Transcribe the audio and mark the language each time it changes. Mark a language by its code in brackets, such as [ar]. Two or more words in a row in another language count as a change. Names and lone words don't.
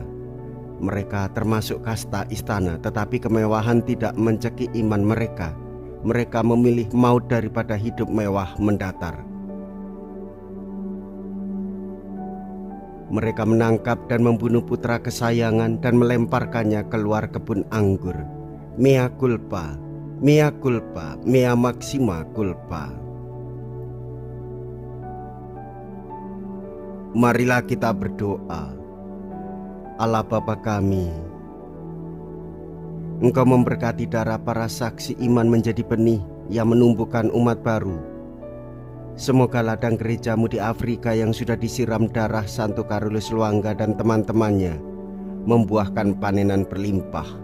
[id] Mereka termasuk kasta istana, tetapi kemewahan tidak mencekik iman mereka. Mereka memilih maut daripada hidup mewah mendatar. Mereka menangkap dan membunuh putra kesayangan dan melemparkannya keluar kebun anggur. [la] Mea culpa, mea culpa, mea maxima culpa. [id] Marilah kita berdoa. Allah Bapa kami, Engkau memberkati darah para saksi iman menjadi benih yang menumbuhkan umat baru. Semoga ladang gerejamu di Afrika yang sudah disiram darah Santo Carolus Luangga dan teman-temannya membuahkan panenan berlimpah.